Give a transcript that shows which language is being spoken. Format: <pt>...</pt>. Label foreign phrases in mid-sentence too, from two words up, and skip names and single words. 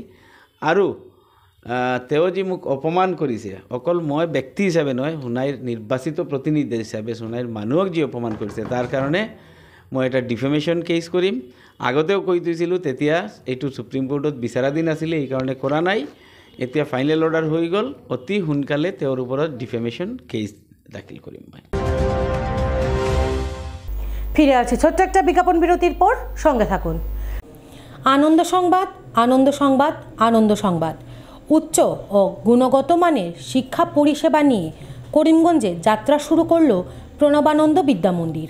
<as>আৰু তেওঁ যি মোক অপমান কৰিছে, অকল মই ব্যক্তি হিচাপে নহয়, সোণাইৰ নিৰ্বাচিত প্ৰতিনিধি হিচাপে সোণাইৰ মানুহক যি অপমান কৰিছে, তাৰ কাৰণে মই এটা</as> <en>defamation case</en> <as>কৰিম। আগতেও কৈ থৈছিলোঁ, তেতিয়া এইটো সুপ্ৰিম কোৰ্টত বিচাৰাধীন আছিলে, এইকাৰণে কৰা নাই। এতিয়া</as> <en>final order</en> <as>হৈ গ'ল, অতি সোনকালে তেওঁৰ ওপৰত</as> <en>defamation case</en> <as>দাখিল কৰিম মই।</as> <bn>ফিরে আছি ছোট্ট একটা বিজ্ঞাপন বিরতির পর, সঙ্গে থাকুন। আনন্দ সংবাদ, আনন্দ সংবাদ, আনন্দ সংবাদ। উচ্চ ও গুণগত মানের শিক্ষা পরিষেবা নিয়ে করিমগঞ্জে যাত্রা শুরু করল প্রণবানন্দ বিদ্যা মন্দির।</bn>